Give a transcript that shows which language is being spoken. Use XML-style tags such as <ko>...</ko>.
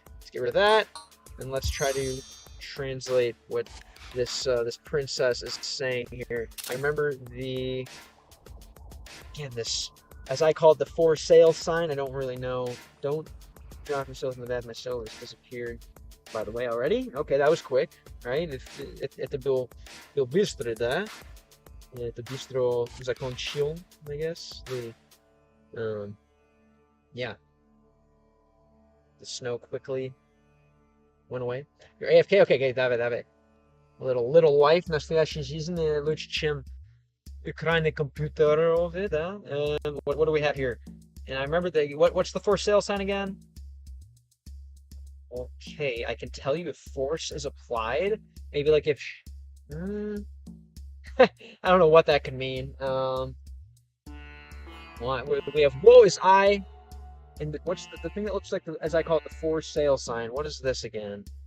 <en>Let's get rid of that, and let's try to translate what this princess is saying here. I remember this, as I called the for sale sign. I don't really know. Don't drop yourself in the bath. My cell has disappeared, by the way, already. Okay, that was quick, right?</en> <ru>Это был быстро, да? Это быстро закончил,</ru> <en>I guess. Yeah. The snow quickly went away. You're AFK? Okay,</en> <ru>давай.</ru> <en>Little life.</en> <ru>Настоящая жизнь лучше, чем экраны компьютеров, да?</ru> <en>What do we have here? And I remember what's the for sale sign again? Okay, I can tell you if force is applied. Maybe like if I don't know what that could mean. We have woe is I, and what's the thing that looks like as I call it the for sale sign? What is this again?</en>